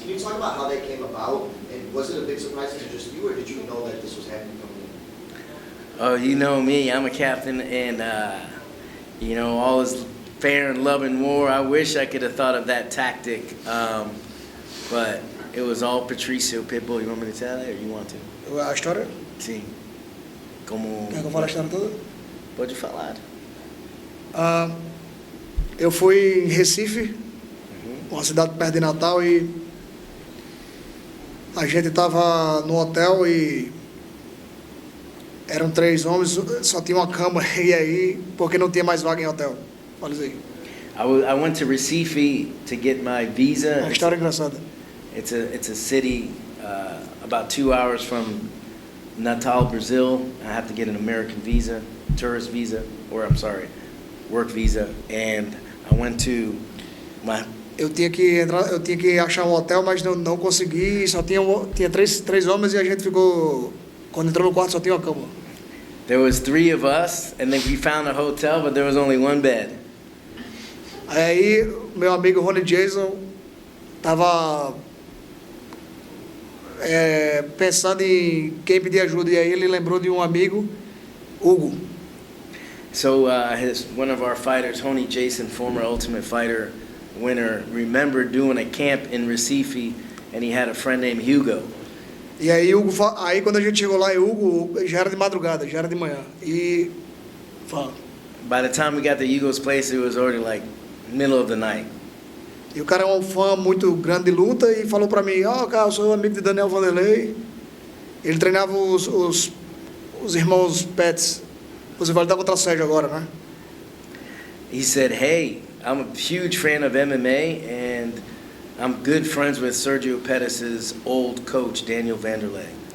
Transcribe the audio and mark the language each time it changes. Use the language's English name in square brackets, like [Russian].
[English] Can you talk about how that came about? And was it a big surprise to just you, or did you know that this was happening coming in? Oh, you know me. I'm a captain, and all is fair and love and war. I wish I could have thought of that tactic, but it was all Patrício Pitbull. You want me to tell it, or you want to? [Portuguese] A história? Sim. Como... Quer que eu fale a história toda? Pode falar. Eu fui em Recife, uma cidade perto de Natal, e a gente estava no hotel e eram 3 homens, só tinha uma cama, e aí, porque não tinha mais vaga em hotel. Fala isso aí. [English] I went to Recife to get my visa. [Portuguese] Uma história engraçada. [English] It's a city about 2 hours from Natal, Brazil. I have to get an American visa, tourist visa, or I'm sorry, work visa. And I went to my... [Portuguese] Eu tinha que achar um hotel, mas não consegui. Só tinha três homens e a gente ficou. Quando entrou no quarto só tinha uma cama. [English] There was 3 of us, and then we found a hotel, but there was only 1 bed. [Portuguese] Aí meu amigo Ronnie Jason tava pensando em quem pedir ajuda, e aí ele lembrou de um amigo, Hugo. [English] So one of our fighters, Tony Jason, former Ultimate Fighter winner, remembered doing a camp in Recife, and he had a friend named Hugo. [Portuguese] E aí quando a gente chegou lá, Hugo já era de madrugada, já era de manhã. E fala. [English] By the time we got to Hugo's place, it was already like middle of the night. [Portuguese] E o cara é um fã muito grande de luta e falou pra mim, cara, eu sou amigo de Daniel Wanderlei. Ele treinava os irmãos Pettis. Você vai lutar contra Sérgio agora, né? [English] He said, hey, I'm a huge fan of MMA, and I'm good friends with Sergio Pettis' old coach, Daniel Wanderlei.